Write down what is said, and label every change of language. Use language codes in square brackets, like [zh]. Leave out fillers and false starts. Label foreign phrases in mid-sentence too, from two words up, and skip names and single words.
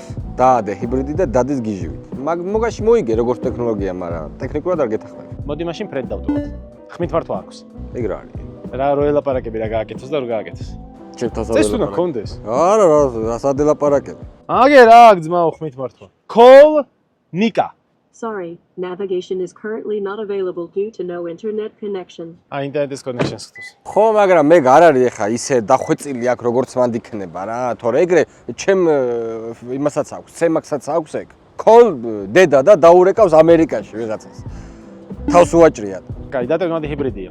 [ka] დაადე ჰიბრიდი და დადის გიჟივით. მოგაში მოიგე როგორც ტექნოლოგია, მაგრამ ტექნიკურად არ გეთახმები. მოდი მაშინ ფრედ დავტოვოთ. ხმით მართვა აქვს. ეგ რა არის? რა როელაპარაკები რა გააკეთოს და რო გააკეთოს. ჩემთან წეს უნდა გქონდეს. არა, რასად ელაპარაკები? აგე რა ძმაო ხმით მართვა. [en] Call Nika. Sorry, navigation is currently not available due to no internet connection. [ka] აი ინტერნეტის კონექშენს ხდოს. ხო, მაგრამ მე არ არის ახლა ისე დახვეწილი აქ როგორც მანდ იქნება რა, თორე ეგრე ჩემ იმასაც აქვს, ცემაკსაც აქვს ეგ. Call დედა და დაურეკავს ამერიკაში ვიღაცას. თავს უაჭრიათ. კაი, დატევადი ჰიბრიდია.